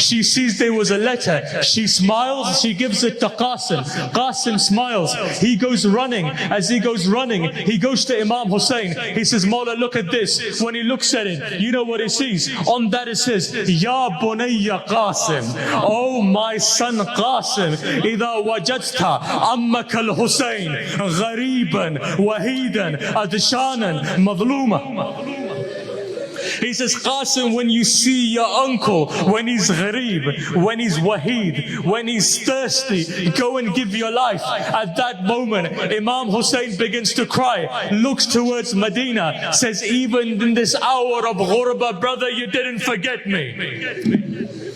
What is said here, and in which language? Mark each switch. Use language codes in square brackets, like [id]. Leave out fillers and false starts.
[en] She sees there was a letter. She smiles. She gives it to Qasim. Qasim smiles. He goes running. As he goes running, he goes to Imam Hussein. He says, Mawla, look at this. When he looks at it, you know what he sees? On that it says, Ya bunayya Qasim. Oh my son Qasim, [ar] إذا وجدت عمك الحسين غريبا وحيدا أدشانا مظلوما. [en] He says, Qasim, when you see your uncle, when he's gharib, when he's waheed, when he's thirsty, go and give your life. At that moment, Imam Hussein begins to cry, looks towards Medina, says, even in this hour of ghurba, brother, you didn't forget me.